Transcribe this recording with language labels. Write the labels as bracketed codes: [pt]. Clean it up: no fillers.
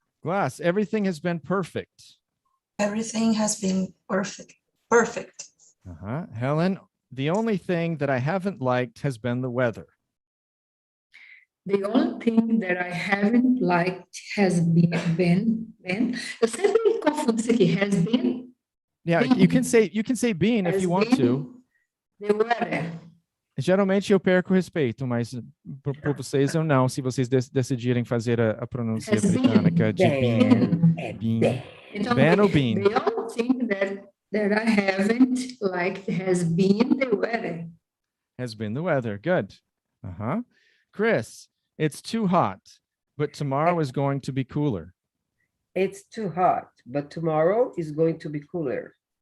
[en] Glass, everything has been perfect. Everything has been perfect. Perfect. Helen, the only thing that I haven't liked has been the weather. The only thing that I haven't liked has been. [pt] Eu sempre confundo isso aqui. [en] Has been. Yeah, Been. you can say been if Has you want been to. The weather. [pt] Geralmente eu perco o respeito, mas por vocês eu não, se vocês decidirem fazer a pronúncia [en] Has been. [pt] britânica de been. É [en] Been. [pt] bem. Então, Ben ou bean? [en] the only thing that I haven't liked has been the weather. Has been the weather. Good. Chris, it's too hot, but tomorrow is going to be cooler. It's too hot, but tomorrow is going to be cooler.